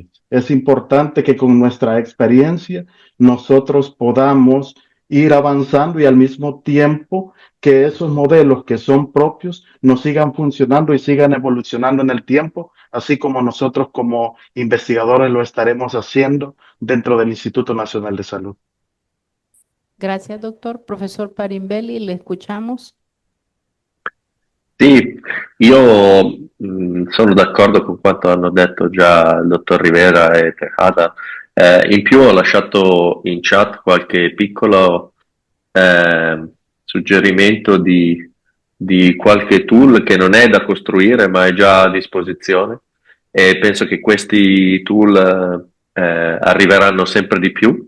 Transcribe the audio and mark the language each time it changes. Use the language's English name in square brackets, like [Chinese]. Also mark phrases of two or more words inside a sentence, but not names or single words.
[Spanish] Es importante que con nuestra experiencia nosotros podamos ir avanzando y al mismo tiempo que esos modelos que son propios nos sigan funcionando y sigan evolucionando en el tiempo, así como nosotros como investigadores lo estaremos haciendo dentro del Instituto Nacional de Salud. Gracias, doctor. Profesor Parimbelli, le escuchamos. [Italian] Sì, io sono d'accordo con quanto hanno detto già il dottor Rivera e Tejada. In più ho lasciato in chat qualche piccolo suggerimento di qualche tool che non è da costruire ma è già a disposizione e penso che questi tool arriveranno sempre di più.